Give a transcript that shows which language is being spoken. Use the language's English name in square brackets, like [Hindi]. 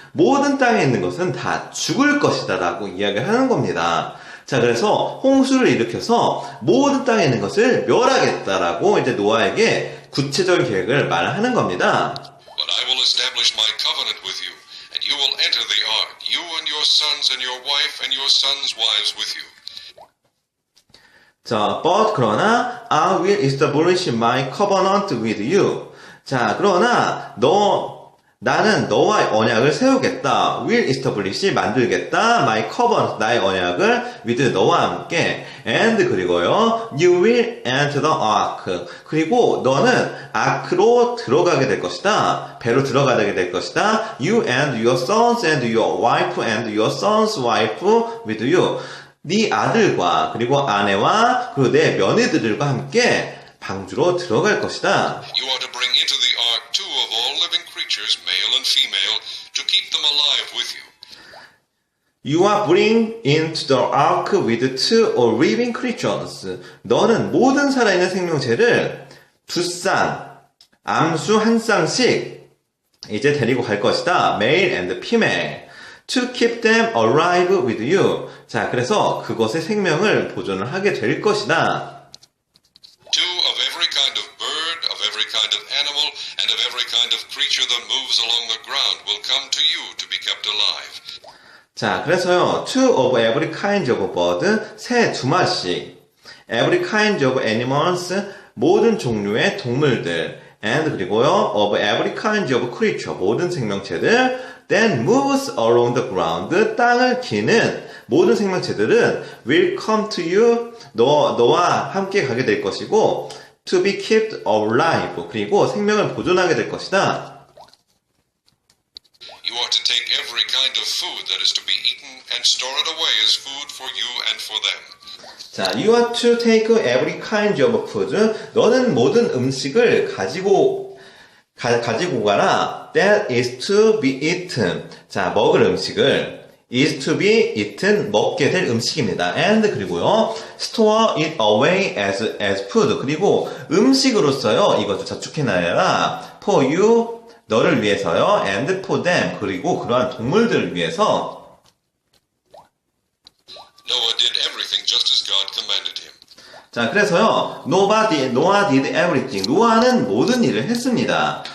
[Korean] 모든 땅에 있는 것은 다 죽을 것이다 라고 이야기를 하는 겁니다. 자, 그래서 홍수를 일으켜서 모든 땅에 있는 것을 멸하겠다라고 이제 노아에게 구체적인 계획을 말하는 겁니다. [English] But I will establish my covenant with you, and you will enter the ark, you and your sons and your wife and your sons' wives with you. 자, but [Korean] 그러나 [English] I will establish my covenant with you. [Korean] 자, 그러나 나는 너와 언약을 세우겠다. [English] will establish [Korean] 만들겠다. [English] my covenant [Korean] 나의 언약을 [English] with [Korean] 너와 함께. [English] and [Korean] 그리고요. [English] you will enter the ark. [Korean] 그리고 너는 아크로 들어가게 될 것이다. 배로 들어가게 될 것이다. [English] you and your sons and your wife and your sons' wife with you. [Korean] 네 아들과 그리고 아내와 그리고 내 며느리들과 함께 방주로 들어갈 것이다. [English] You are to bring into the ark two of all living creatures, male and female, to keep them alive with you. You are bring into the ark with two or living creatures. [Korean] 너는 모든 살아있는 생명체를 두 쌍, 암수 한 쌍씩 이제 데리고 갈 것이다. [English] Male and female. To keep them alive with you. [Korean] 자, 그래서 그것의 생명을 보존을 하게 될 것이다. [English] Two of every kind of bird, of every kind of animal, and of every kind of creature that moves along the ground will come to you to be kept alive. [Korean] 자, 그래서요, [English] two of every kind of bird, [Korean] 새 두 마리씩, [English] every kind of animals, [Korean] 모든 종류의 동물들, [English] and [Korean] 그리고요, [English] of every kind of creature, [Korean] 모든 생명체들, [English] then moves along the ground, [Korean] 땅을 기는 모든 생명체들은 [English] will come to you, [Korean] 너와 함께 가게 될 것이고, [English] to be kept alive, [Korean] 그리고 생명을 보존하게 될 것이다. [English] You are to take every kind of food that is to be eaten and store it away as food for you and for them. 자, you are to take every kind of food. [Korean] 너는 모든 음식을 가지고 가라. [English] That is to be eaten. [Korean] 자, 먹을 음식을 [English] is to be eaten, [Korean] 먹게 될 음식입니다. [English] And [Korean] 그리고요, [English] store it away as food. [Korean] 그리고 음식으로서요, 이것을 저축해놔라. [English] For you, [Korean] 너를 위해서요, [English] and for them. [Korean] 그리고 그러한 동물들을 위해서. [English] Noah did everything just as God commanded him. [Korean] 자, 그래서요, [English] Noah did everything. [Korean] 노아는 모든 일을 했습니다.